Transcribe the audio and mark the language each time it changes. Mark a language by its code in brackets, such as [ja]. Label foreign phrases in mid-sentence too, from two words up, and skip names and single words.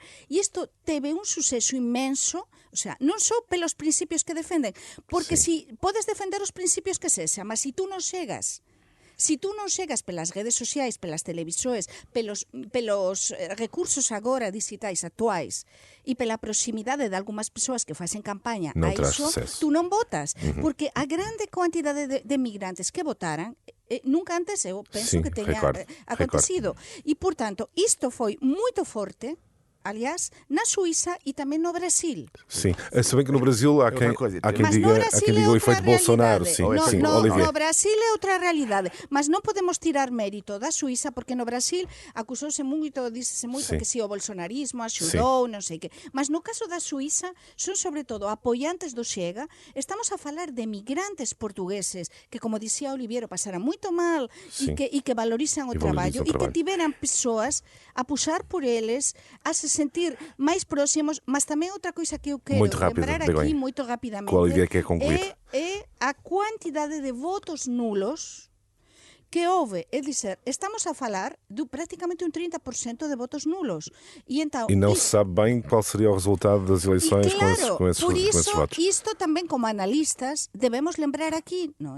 [gl] E isto teve un suceso inmenso, o sea, non só pelos principios que defenden, porque si podes defender os principios que sexa, mas si tú non chegas pelas redes sociais, pelas televisores, pelos recursos agora digitais actuais e pela proximidade de algunhas persoas que facen campaña a iso, tú non votas. Porque a grande quantidade de migrantes que votaran nunca antes eu penso que teña acontecido. E, portanto, isto foi moito forte aliás, na Suíça e também no Brasil. [pt] Sim, se bem que no Brasil há quem diga o efeito Bolsonaro. Sim, [gl] no Brasil é outra realidade, mas não podemos tirar mérito da Suíça, porque no Brasil acusouse moito, dícese moito que si o bolsonarismo axudou, non sei que. Mas no caso da Suíça, son sobre todo apoiantes do Chega. Estamos a falar de migrantes portugueses que, como dicía Oliviero, pasaran moito mal e que valorizan o traballo e que tiveran persoas a puxar por eles, a se sentir máis próximos, mas tamén outra coisa que eu quero lembrar aquí moito rapidamente é a quantidade de votos nulos que houve, é dizer, estamos a falar de praticamente um 30% de votos nulos. E [pt] não se sabe bem qual seria o resultado das eleições com esses votos. Por isso, isto também como analistas devemos lembrar aqui, não é?